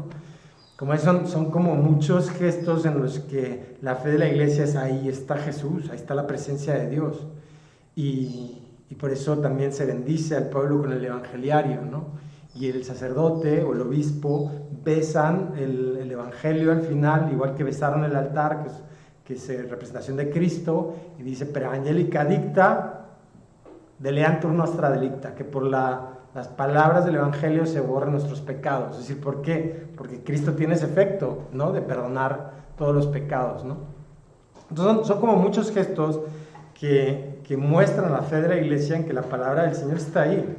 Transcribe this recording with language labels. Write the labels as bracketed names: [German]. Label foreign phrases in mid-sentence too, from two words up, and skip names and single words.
[Spanish] Como son como muchos gestos en los que la fe de la iglesia es: ahí está Jesús, ahí está la presencia de Dios. Y por eso también se bendice al pueblo con el evangeliario, ¿no? Y el sacerdote o el obispo besan el evangelio al final, igual que besaron el altar, que es representación de Cristo, y dice: [Latin] per angelica dicta deleantur nostra delicta, [Spanish] que por las palabras del evangelio se borran nuestros pecados. Es decir, ¿por qué? Porque Cristo tiene ese efecto, ¿no?, de perdonar todos los pecados, ¿no? Entonces son como muchos gestos que muestran la fe de la iglesia, en que la palabra del Señor está ahí.